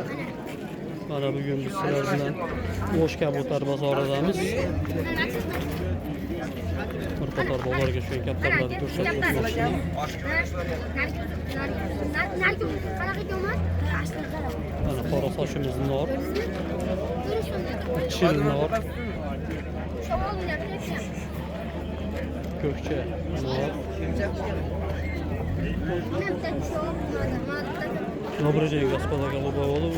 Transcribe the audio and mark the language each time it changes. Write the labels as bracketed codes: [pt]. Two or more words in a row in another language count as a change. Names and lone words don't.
[uz] Mana bugun biz sizlar bilan O'sh kabotlar bozoridamiz. Bir qator bozorga tushgan kaptarlarni ko'rsatib o'tmoqchiman. Mana qora sochimiz nor. Chil nor. Ko'kcha nor. [ru] Добрый день, господа голубоголовые.